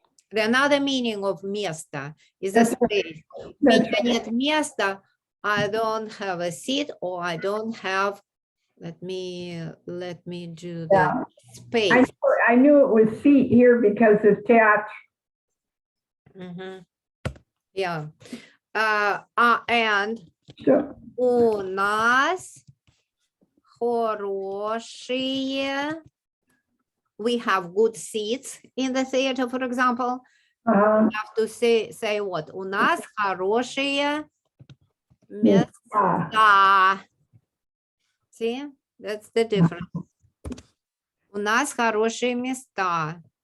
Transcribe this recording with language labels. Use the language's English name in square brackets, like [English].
[English] The another meaning of место is a space. [Russian] У меня нет места. [English] I don't have a seat, or I don't have. Let me do the space. I knew it was seat here because of teatro. Yeah. [Russian] And у нас хорошие. [English] We have good seats in the theater, for example. We have to say what? [Russian] У нас хорошие места. [English] See, that's the difference. [Russian] У нас хорошие места.